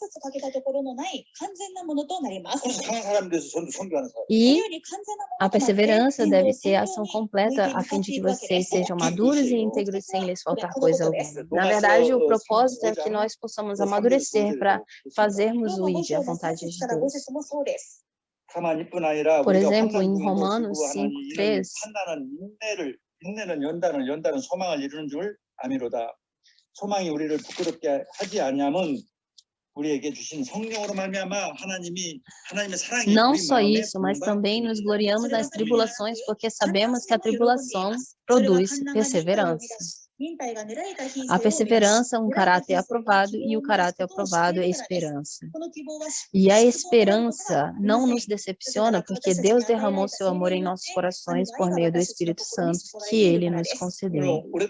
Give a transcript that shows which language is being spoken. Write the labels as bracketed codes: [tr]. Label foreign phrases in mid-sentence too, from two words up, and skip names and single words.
[pt] E a perseverança deve ser a ação completa, a fim de que vocês sejam maduros e íntegros sem lhes faltar coisa alguma. Na verdade, o propósito é que nós possamos amadurecer para fazermos o ID, a vontade de Deus. Por exemplo, em Romanos 5:3, [ko] 인내는 연단은 소망을 이루는 줄 아미로다. 소망이 우리를 부끄럽게 하지 아니함은 우리에게 주신 성령으로 말미암아 하나님의 사랑이 [pt] não só isso, mas também nos gloriamos nas tribulações, porque sabemos que a tribulação produz perseverança. A perseverança é um caráter aprovado e o caráter aprovado é esperança. E a esperança não nos decepciona porque Deus derramou seu amor em nossos corações por meio do Espírito Santo que Ele nos concedeu.